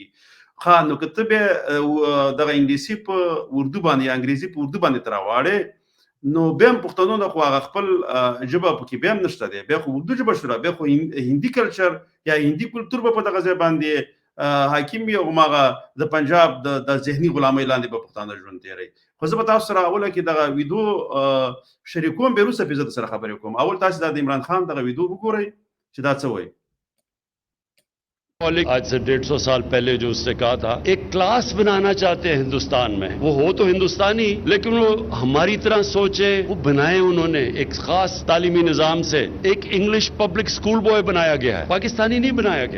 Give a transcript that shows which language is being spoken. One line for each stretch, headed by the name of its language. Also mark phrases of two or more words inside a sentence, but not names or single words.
Pashto: ښه نو که ته بیا دغه انګلیسي په اردو باندې یا انګریزي په اردو باندې ته راواړې نو بیا هم پښتنو نه خو هغه خپل ژبه پکې بیا هم نشته دی، بیا خو اردو ژبه شوله، بیا خو هندي کلچر یا هندي کلتور به په دغه ځای باندې حاکم وي او هماغه د پنجاب د ذهني غلامۍ لاندې به پښتانه ژوند تېروي. خو زه به تاسو سره اوله کې دغه ویډیو شریکوم، بیا وروسته پرې زه درسره خبرې کوم. اول تاسو دا د عمران خان دغه ویډیو وګورئ چې دا څه وایي.
Urdu: آج سے 150 سال پہلے جو اس نے کہا تھا ایک کلاس بنانا چاہتے ہیں ہندوستان میں، وہ ہو تو ہندوستانی لیکن وہ ہماری طرح سوچے، وہ بنائے انہوں نے ایک خاص تعلیمی نظام سے ایک
English: English public school boy
Urdu: بنایا گیا ہے، پاکستانی نہیں بنایا گیا.